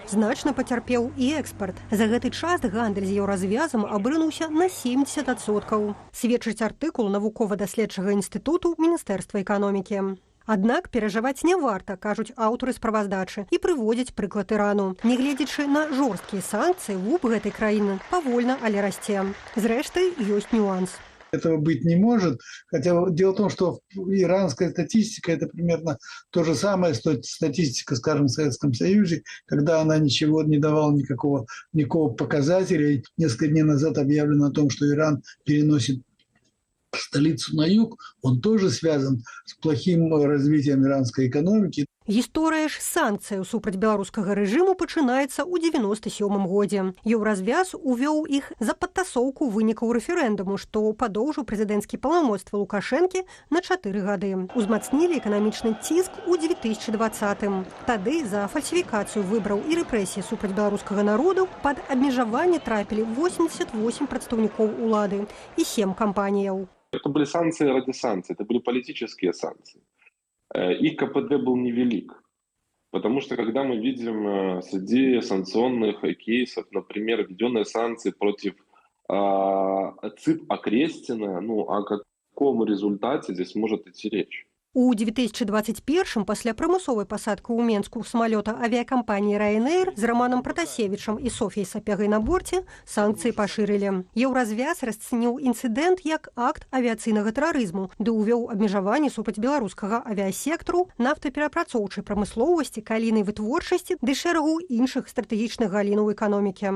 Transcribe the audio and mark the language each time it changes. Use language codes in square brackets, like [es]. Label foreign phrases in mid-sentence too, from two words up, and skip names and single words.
[be] Значна пацярпеў і экспарт. За гэты час гандаль з еўразвязам абрынуўся на 70%. Сведчыць артыкул навукова-даследчага інстытуту Міністэрства эканомікі. Аднак перажываць не варта, кажуць аўтары справаздачы, і прыводзяць прыклад Ірану. Нягледзячы на жорсткія санкцыі, вуп гэтай краіны павольна, але расце. Зрэшты, ёсць нюанс. [ru] Этого быть не может. Хотя дело в том, что иранская статистика – это примерно то же самое, что статистика, скажем, в Советском Союзе, когда она ничего не давала, никакого показателя. Несколько дней назад объявлено о том, что Иран переносит столицу на юг, он тоже связан с плохим развитием иранской экономики. [be] Гісторыя ж санкцыяў супраць беларускага рэжыму пачынаецца ў 97 годзе. Еўразвяз увёў іх за падтасоўку вынікаў рэферэндуму, што падоўжыў прэзідэнцкі паўнамоцтвы Лукашэнкі на 4 гады. Узмацнілі эканамічны ціск у 2020-м. Тады за фальсіфікацыю выбраў і рэпрэсіі супраць беларускага народу пад абмежаванне трапілі 88 прадстаўнікоў улады і 7 кампаніяў. [ru] Это были санкции ради санкций, это были политические санкции. Их КПД был невелик, потому что когда мы видим среди санкционных кейсов, например, введенные санкции против ЦИП Окрестина, о каком результате здесь может идти речь? [be] У 2021-м пасля прымусовай пасадкі ў Менску самалёта авіякампаніі Ryanair з Романом Пратасевічам і Софіяй Сапягай на борце санкцыі пашырылі. Еўразвяз расцэніў інцыдэнт як акт авіяцыйнага тэрарызму, ды ўвёў абмежаванні супраць беларускага авіасектару, нафтаперапрацоўчай прамысловасці, калійнай вытворчасці ды шэрагу іншых стратэгічных галінаў эканомікі.